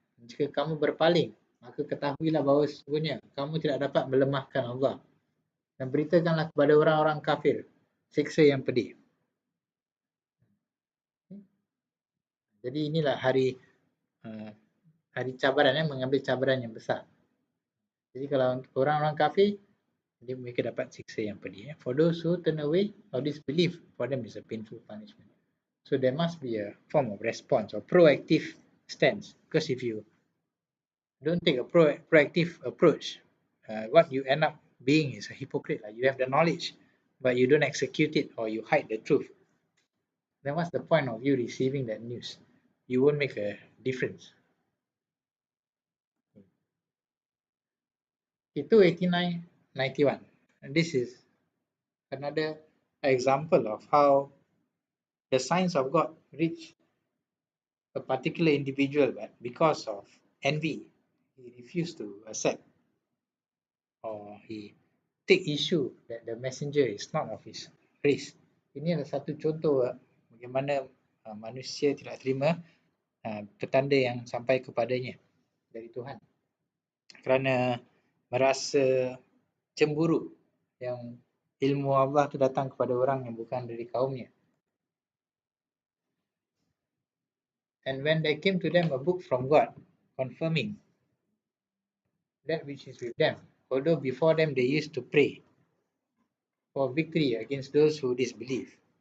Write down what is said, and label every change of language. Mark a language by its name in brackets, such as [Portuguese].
[Malay] Jika kamu berpaling, maka ketahuilah bahawa sesungguhnya kamu tidak dapat melemahkan Allah. Dan beritakanlah kepada orang-orang kafir siksa yang pedih. Jadi inilah hari cabaran, mengambil cabaran yang besar. Jadi kalau orang-orang kafir, jadi mereka dapat siksa yang pedih. [English] For those who turn away or disbelieve, for them is a painful punishment. So there must be a form of response or proactive stance. Because if you don't take a proactive approach, what you end up being is a hypocrite. You have the knowledge, but you don't execute it, or you hide the truth. Then what's the point of you receiving that news? You won't make a difference. Itu 89-91. And this is another example of how the signs of God reach a particular individual, but because of envy, he refused to accept, or he take issue that the messenger is not of his race. [Malay] Ini adalah satu contoh bagaimana manusia tidak terima petanda yang sampai kepadanya dari Tuhan, kerana merasa cemburu yang ilmu Allah itu datang kepada orang yang bukan dari kaumnya. [English] And when there came to them a book from God, confirming that which is with them, although before them they used to pray for victory against those who disbelieve.